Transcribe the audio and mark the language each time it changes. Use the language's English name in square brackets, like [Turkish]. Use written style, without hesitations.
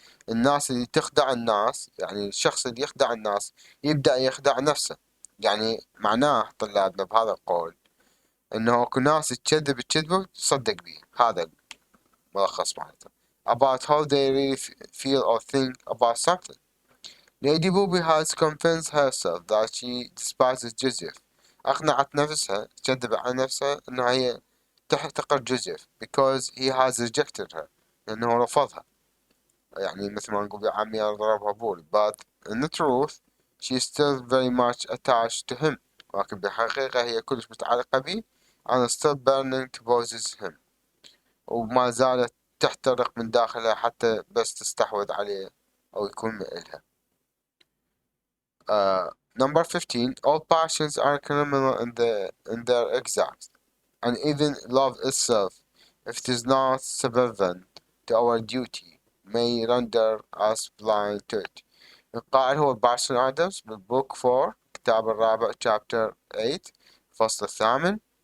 [Arabic] الناس اللي تخدع الناس يعني الشخص اللي يخدع الناس يبدأ يخدع نفسه. يعني معناه طلابنا بهذا القول انه اكو ناس تكذب الكذبة تصدق بيه. هذا الملخص معناته [English] about how they really feel or think about something. Lady Bobby has convinced herself that she despises Joseph. [Arabic] أقنعت نفسها تكذب على نفسها إنها هي تحتقر جوزيف [English] because he has rejected her [Arabic] لأنه رفضها. يعني مثل ما نقول عمي ضربها بول. [English] But in the truth she is still very much attached to him. [Arabic] ولكن بالحقيقة هي كلش متعلقة به [English] and still burning to possess him. [Arabic] وما زالت تحترق من داخلها حتى بس تستحوذ عليه أو يكون مئلها. [English] Number 15. All passions are criminal in their exact, and even love itself if it is not subservient to our duty, may render us blind to it. [Arabic] القائل هو بارسون آدمز بالبوك 4 الكتاب الرابع [English] chapter 8 [Arabic] الفصل الثامن.